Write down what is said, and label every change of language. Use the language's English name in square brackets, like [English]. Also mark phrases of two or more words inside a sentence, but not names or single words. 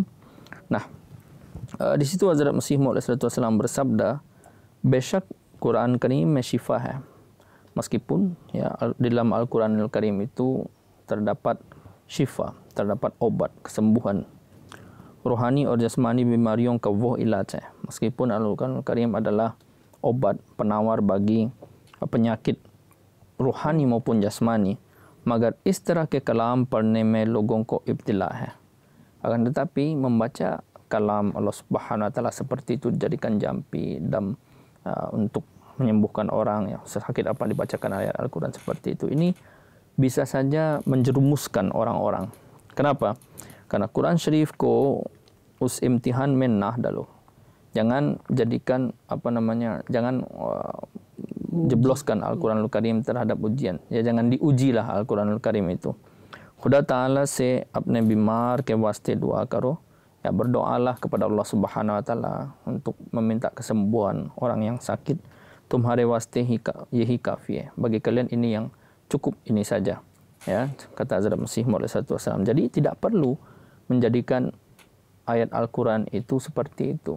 [Indonesian] Nah, di situ Hazrat Masih Maud SAW bersabda, [Urdu] "بےشک قرآن کریم میں شفا ہے." [Indonesian] Meskipun, ya, di dalam Al-Quranul Karim itu terdapat shifa, terdapat obat, kesembuhan rohani [Urdu] اور جسمانی بیماریوں کا وہ علاج ہے. [Indonesian] Meskipun Al-Quranul Karim adalah obat penawar bagi penyakit rohani maupun jasmani, [Urdu] مگر اس طرح کے کلام پڑھنے میں لوگوں کو ابتلا ہے. [Indonesian] Akan tetapi membaca kalam Allah Subhanahu wa taala seperti itu dijadikan jampi untuk menyembuhkan orang, ya, sakit apa dibacakan ayat Al-Quran seperti itu. Ini bisa saja menjerumuskan orang-orang. Kenapa? [Urdu] Karena قرآن شریف کو اس امتحان میں نہ ڈالو. [Indonesian] Jangan jadikan jangan jebloskan Al-Quranul Karim terhadap ujian. Ya, jangan diujilah Al-Quranul Karim itu. [Urdu] خدا تعالیٰ سے اپنے بیمار کے واسطے دعا کرو. [Indonesian] Ya, berdoalah kepada Allah Subhanahu wa taala untuk meminta kesembuhan orang yang sakit. [Urdu] تمہارے واسطے یہی کافی ہے. [Indonesian] Bagi kalian ini yang cukup, ini saja. Ya, kata Hazrat Masih Maud SAW. Jadi tidak perlu menjadikan ayat Al-Quran itu seperti itu.